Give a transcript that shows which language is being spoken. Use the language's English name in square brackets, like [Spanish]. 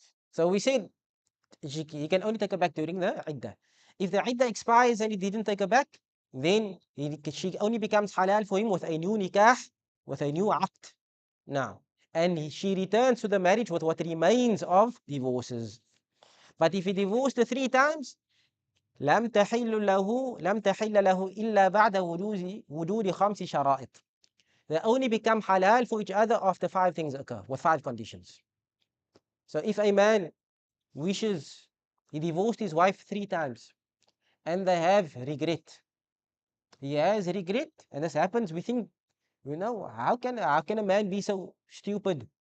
[English] So we said he can only take her back during the iddah. If the iddah expires and he didn't take her back, then she only becomes halal for him with a new nikah, with a new aqd now. And she returns to the marriage with what remains of divorces. But if he divorced her 3 times, [Arabic] لم تحل له إلا بعد وجود 5 شرائط. [English] They only become halal for each other after 5 things occur, with 5 conditions. So if a man wishes, he divorced his wife 3 times, and they have regret. He has regret, and this happens. We think, how can a man be so stupid?